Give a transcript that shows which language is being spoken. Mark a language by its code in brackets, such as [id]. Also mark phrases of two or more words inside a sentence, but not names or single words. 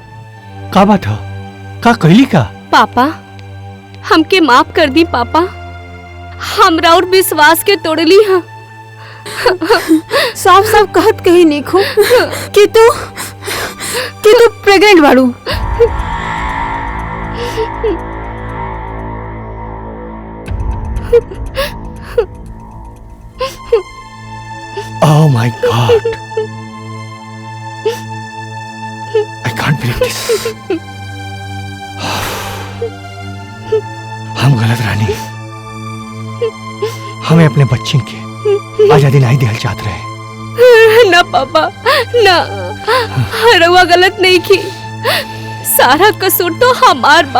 [bho] का बात है? का कहली का? पापा, हमके माफ कर दी पापा, हमरा और विश्वास के तोड़ली है। साफ साफ कहत कही निखो कि तू प्रेग्नेंट बाड़ू। [en] Oh my God! I can't believe this. [bho] हम गलत रानी, हमें अपने बच्चे के आजादी नहीं दिहल चाहत रहे। ना पापा ना, रउआ गलत नहीं की, सारा कसूर तो हमार बा।